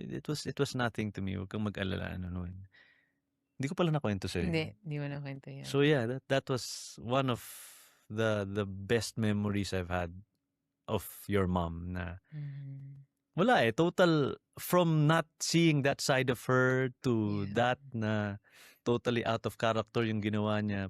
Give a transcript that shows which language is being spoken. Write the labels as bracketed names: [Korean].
[English] It was nothing to me. [Filipino] Huwag kang mag-alala. Hindi ko pala nakwento sa'yo. Hindi mo nakwento yan. [English] So yeah, that was one of the best memories I've had of your mom na wala total from not seeing that side of her to that na totally out of character [Filipino] yung ginawa niya.